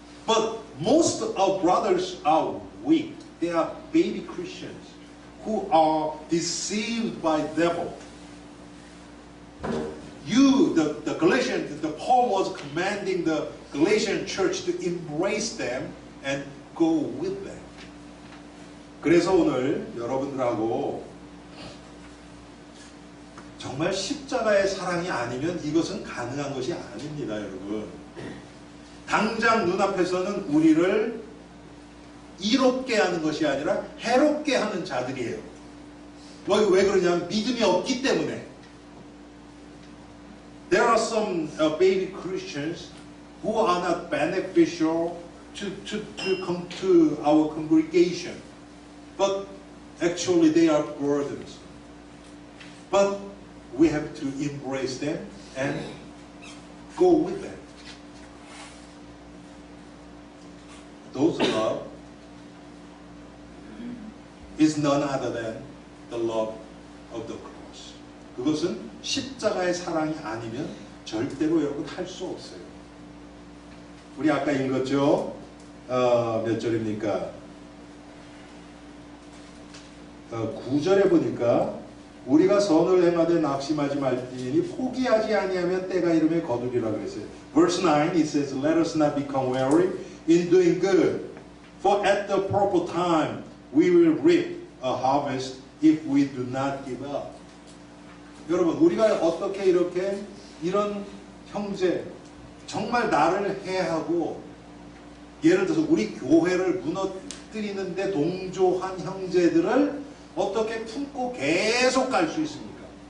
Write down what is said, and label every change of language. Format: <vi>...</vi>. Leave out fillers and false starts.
<en>But most of brothers are weak. They are baby Christians who are deceived by the devil. The Galatians, the Paul was commanding the Galatian church to embrace them and go with them.</en> <ko>그래서 오늘 여러분들하고 정말 십자가의 사랑이 아니면 이것은 가능한 것이 아닙니다, 여러분. 당장 눈앞에서는 우리를 이롭게 하는 것이 아니라 해롭게 하는 자들이에요. 왜 그러냐면 믿음이 없기 때문에.</ko> <en>There are some baby Christians who are not beneficial to come to our congregation, but actually they are burdens. But we have to embrace them and go with them. Those love is none other than the love of the cross.</en> <ko>그것은 십자가의 사랑이 아니면 절대로 여러분 할 수 없어요. 우리 아까 읽었죠? 몇 절입니까? 9절에 보니까 우리가 선을 행하되 낙심하지 말지니 포기하지 아니하면 때가 이르매 거두리라 그랬어요.</ko> <en>Verse 9 it says, Let us not become weary in doing good, for at the proper time we will reap a harvest if we do not give up.</en> <ko>여러분 우리가 어떻게 이렇게 이런 형제 정말 나를 해하고 예를 들어서 우리 교회를 무너뜨리는데 동조한 형제들을 어떻게 품고 계속 갈 수 있습니까?</ko>